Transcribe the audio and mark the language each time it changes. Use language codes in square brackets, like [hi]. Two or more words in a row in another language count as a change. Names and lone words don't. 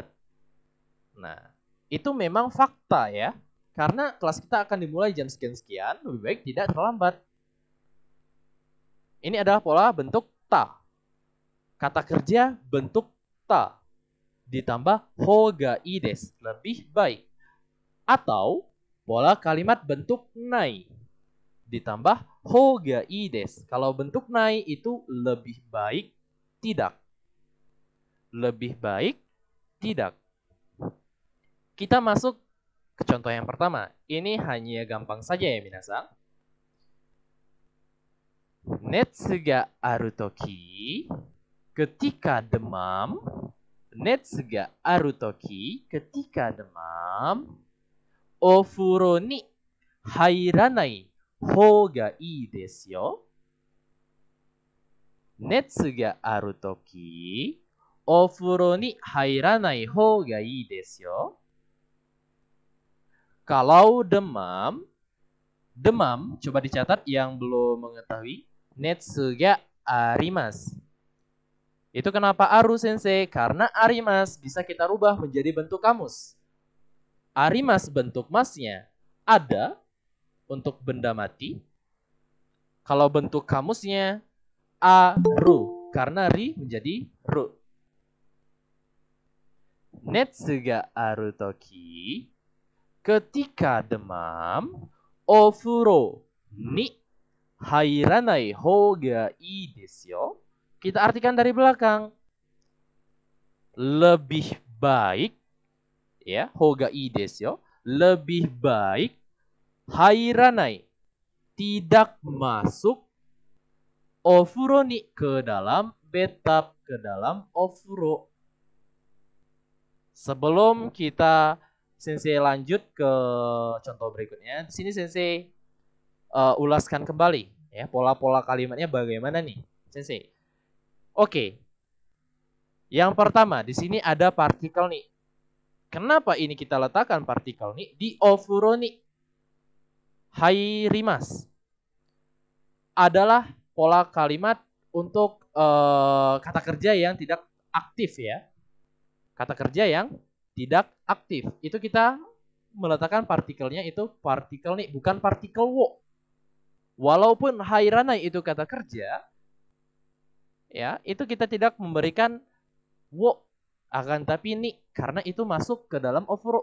[id] Nah, itu memang fakta ya. Karena kelas kita akan dimulai jam sekian-sekian, lebih baik tidak terlambat. Ini adalah pola bentuk ta. Kata kerja bentuk ta. [ja] Ditambah ほうが いい です, [id] lebih baik. Atau pola kalimat bentuk nai. [ja] Ditambah ほうが いい です. [id] Kalau bentuk nai itu lebih baik tidak. Lebih baik tidak. Kita masuk ke contoh yang pertama. Ini hanya gampang saja ya minasan. [ja] 熱 が ある 時, [id] ketika demam. [ja] 熱 が ある 時, [id] ketika demam. [ja] お風呂 に 入らない 方 が いい です よ. 熱 が ある 時、 お風呂 に 入らない 方 が いい です よ. [id] Kalau demam, coba dicatat yang belum mengetahui. [ja] 熱 が あります. [id] Itu kenapa [ja] ある 先生? [id] Karena arimasu bisa kita rubah menjadi bentuk kamus. Arimasu bentuk masnya ada untuk benda mati. Kalau bentuk kamusnya aru karena ri menjadi ru. [ja] 熱 が ある 時, [id] ketika demam, [ja] お風呂 に 入らない 方 が いい です よ. [id] Kita artikan dari belakang. Lebih baik ya, [ja] 方 が いい です よ. [id] Lebih baik hairanai tidak masuk [ja] お風呂 に [id] ke dalam bathtub, ke dalam ofuro. Sebelum kita sensei lanjut ke contoh berikutnya, di sini sensei ulaskan kembali ya pola-pola kalimatnya bagaimana nih, sensei. Oke. Yang pertama di sini ada partikel nih. Kenapa ini kita letakkan partikel ni di [ja] お風呂 に? [id] Hairimas adalah pola kalimat untuk kata kerja yang tidak aktif ya. Kata kerja yang tidak aktif. Itu kita meletakkan partikelnya itu partikel ni, bukan partikel wo. Walaupun hairanai itu kata kerja, ya, itu kita tidak memberikan wo, akan tapi ni karena itu masuk ke dalam ofuro.